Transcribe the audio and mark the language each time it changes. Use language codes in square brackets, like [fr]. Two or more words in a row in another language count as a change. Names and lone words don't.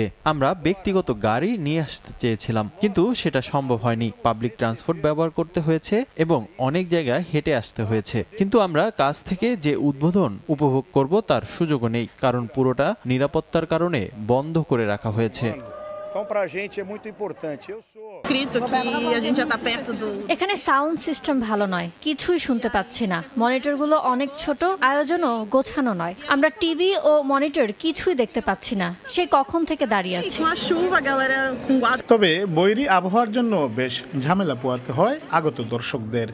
[bn] আমরা ব্যক্তিগত গাড়ি নিয়ে আসতে চেয়েছিলাম, কিন্তু সেটা সম্ভব হয়নি। পাবলিক ট্রান্সপোর্ট ব্যবহার করতে হয়েছে এবং অনেক জায়গায় হেঁটে আসতে হয়েছে। কিন্তু আমরা কাছ থেকে যে উদ্বোধন উপভোগ করব তার সুযোগও নেই, কারণ পুরোটা নিরাপত্তার কারণে বন্ধ করে রাখা হয়েছে। [pt] Então, para a gente é muito importante. Eu sou. [bn] এখানে [en] sound system [bn] ভালো নয়, কিছুই শুনতে পাচ্ছি না। মনিটরগুলো অনেক ছোট, আয়োজনও গোছানো নয়। আমরা টিভি ও মনিটর কিছুই দেখতে পাচ্ছি না। সে কখন থেকে দাঁড়িয়ে আছি। তবে বৈরী আবহাওয়ার জন্য বেশ ঝামেলা পোহাতে হয় আগত দর্শকদের।